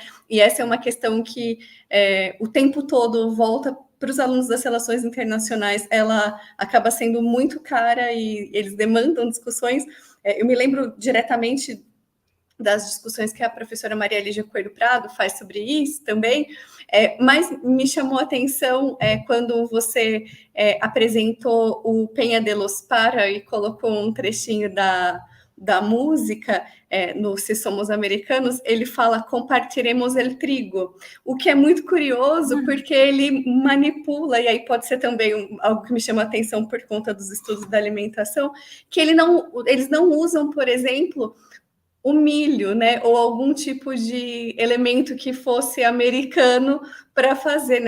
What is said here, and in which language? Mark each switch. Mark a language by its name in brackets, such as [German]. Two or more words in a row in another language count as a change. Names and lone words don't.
[Portuguese] E essa é uma questão que o tempo todo volta para os alunos das relações internacionais, ela acaba sendo muito cara e eles demandam discussões. Eu me lembro diretamente das discussões que a professora Maria Lígia Coelho Prado faz sobre isso também, mas me chamou a atenção quando você apresentou o Peña de los Para e colocou um trechinho da música no Se Somos Americanos, ele fala [Spanish] compartiremos el trigo, [Portuguese] o que é muito curioso porque ele manipula, e aí pode ser também algo que me chama a atenção por conta dos estudos da alimentação, que eles não usam, por exemplo, o milho, né, ou algum tipo de elemento que fosse americano para fazer, né?